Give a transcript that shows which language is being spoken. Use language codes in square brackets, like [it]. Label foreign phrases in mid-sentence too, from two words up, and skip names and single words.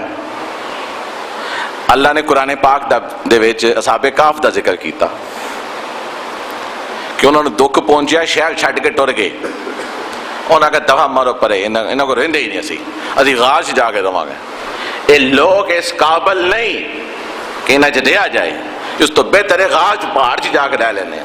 [pa] اللہ نے قرآن پاک دے وچ اصحاب کہف دا ذکر کیتا کہ انہوں نے دکھ پہنچیا، شہر چھڈ کے ٹر گئے، انہاں کہ دفعہ مارو پرے، انہاں کو رہندے ہی نہیں، اسی غار چ جا کے رواں گے۔ یہ لوگ اس قابل نہیں کہ انہاں چ رہا جائے، اس تو بہتر ہے غار چ پہاڑ چ جا کے رہ لینے۔